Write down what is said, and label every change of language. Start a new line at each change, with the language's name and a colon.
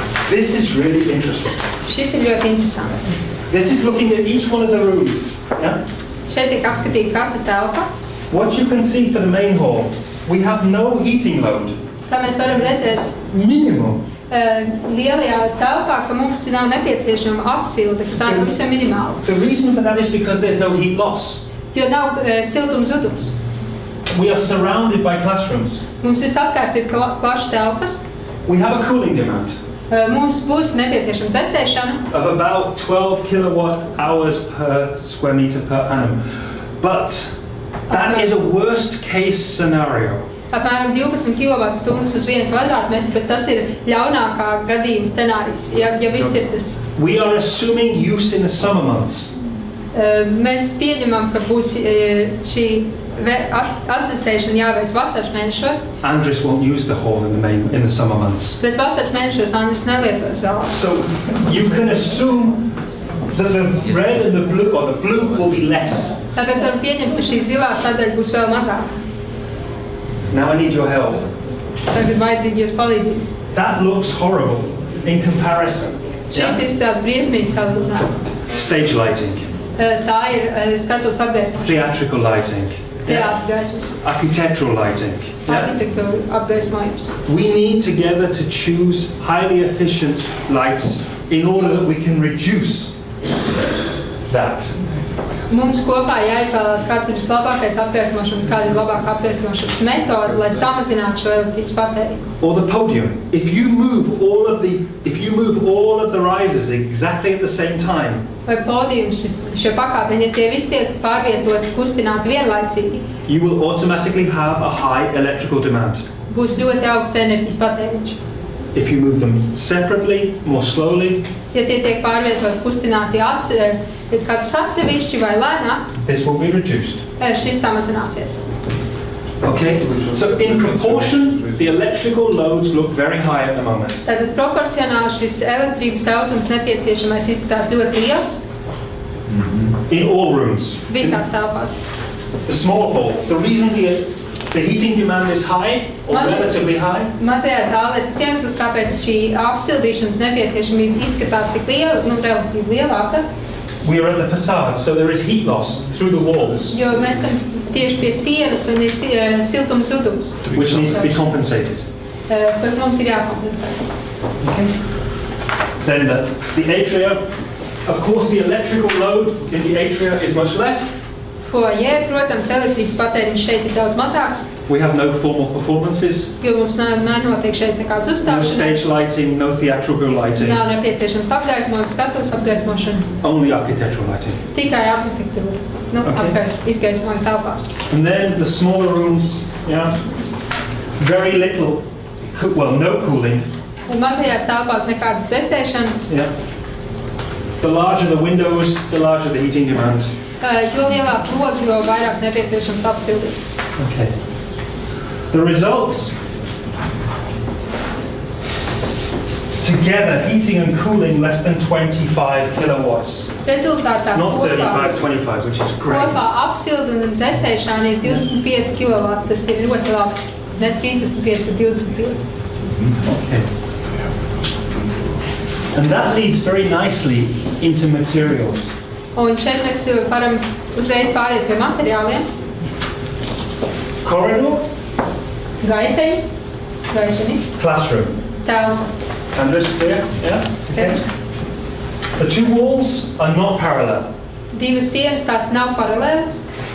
English: This is really interesting.
Latvian: Šis ir ļoti interesanti.
English: This is looking at each one of the rooms. Yeah?
Latvian: Šeit tiek apskatīta katra telpa.
English: What you can see for the main hall, we have no heating load.
Latvian: Kā mēs varam redzēt,
English: minimum.
Latvian: Lielajā telpā, ka mums nav nepieciešama apsilde, ka tā ir pavisam minimāla.
English: The reason for that is because there's no heat loss.
Latvian: Jo nav siltums zudums.
English: We are surrounded by classrooms.
Latvian: Mums visapkārt ir klašu telpas.
English: We have a cooling demand.
Latvian: Mums būs nepieciešama dzēsēšana.
English: Of about 12 kilowatt hours per square meter per annum. But that is a worst case scenario.
Latvian: Apmēram 12 kWh uz 1 kvadrātmetru, bet tas ir ļaunākā gadījuma scenārijs, ja viss ir tas.
English: We are assuming use in the summer months.
Latvian: Mēs pieņemam, ka būs šī atdzesēšana jāveic vasaras mēnešos.
English: Andres won't use the hall in the summer months.
Latvian: Bet vasaras mēnešos Andres nelieto zāli.
English: So you can assume that the red and the blue, or the blue will be less.
Latvian: Tāpēc varam pieņemt, ka šī zilā sadaļa būs vēl mazāka.
English: Now I need your help.
Latvian: Tagad vajadzīgi jūs palīdzību.
English: That looks horrible in comparison.
Latvian: Šis izskatās briesmīgi salīdzinājumā.
English: Stage lighting.
Latvian: Tā ir skatuves apgaismošana.
English: Theatrical lighting.
Latvian: Teātra gaismas.
English: Architectural lighting.
Latvian: Arhitektūra apgaismojums.
English: We need together to choose highly efficient lights in order that we can reduce that.
Latvian: Mums kopā jāizvēlās, kāds ir vislabākais apgaismošanas, kāda ir labākā apgaismošanas metode, lai samazinātu šo elektrības patēriņu.
English: Or the podium. If you move all of the risers exactly at the same time,
Latvian: Vai podijums, šie pakāpieni, ja tie visi tiek pārvietoti, kustināti vienlaicīgi,
English: you will automatically have a high electrical demand.
Latvian: Būs ļoti augsts enerģijas patēriņš.
English: If you move them separately, more slowly,
Latvian: Ja tie tiek pārvietoti, kustināti katrs atsevišķi vai lēnāk,
English: this will be reduced.
Latvian: Šis samazināsies.
English: Okay, so in proportion, the electrical loads look very high at the moment.
Latvian: Tātad proporcionāli šis elektrības daudzums nepieciešamais izskatās ļoti liels.
English: In all rooms.
Latvian: Visās telpās.
English: The small hall, the reason the heating demand is high, or relatively high.
Latvian: Mazajā zālē tas iemesls, kāpēc šī apsildīšanas nepieciešamība izskatās tik liela, relatīvi lielāka.
English: We are at the facade, so there is heat loss through the walls.
Latvian: Jo mēs esam tieši pie sienas un ir siltums zudums.
English: Which needs to be compensated.
Latvian: Kas mums ir jākompensē.
English: Okay. Then the atria, of course the electrical load in the atria is much less.
Latvian: Foyer, protams, elektrības patēriņš šeit ir daudz mazāks.
English: We have no formal performances.
Latvian: Jo mums nenotiek šeit nekāds
English: No
Latvian: uzstāšanās.
English: stage lighting, no theatrical lighting.
Latvian: Nav nepieciešams apgaismojums, skatuves apgaismošana.
English: Only architectural lighting.
Latvian: Tikai arhitektūra. Izgaismojuma telpā.
English: And then the smaller rooms, very little, well, no cooling.
Latvian: Un mazajās telpās nekādas dzesēšanas.
English: The larger the windows, the larger the heating demand.
Latvian: Jo lielāk logi, jo vairāk nepieciešams apsildīt.
English: Okay. The results, together, heating and cooling less than 25 kilowatts.
Latvian: Rezultātā
English: Not 35, 25, which is great.
Latvian: Kopā apsildi un dzesēšana ir 25 kW. Tas ir ļoti labi. Ne 35, bet 25.
English: Okay. And that leads very nicely into materials.
Latvian: Un šeit mēs varam uzreiz pāriet pie materiāliem.
English: Corridor.
Latvian: Gaiteņi. Gaišanis.
English: Classroom.
Latvian: Telpa.
English: Canvas clear? Yeah? Okay. The two walls are not parallel.
Latvian: Divas sienas, tās nav paralēlas.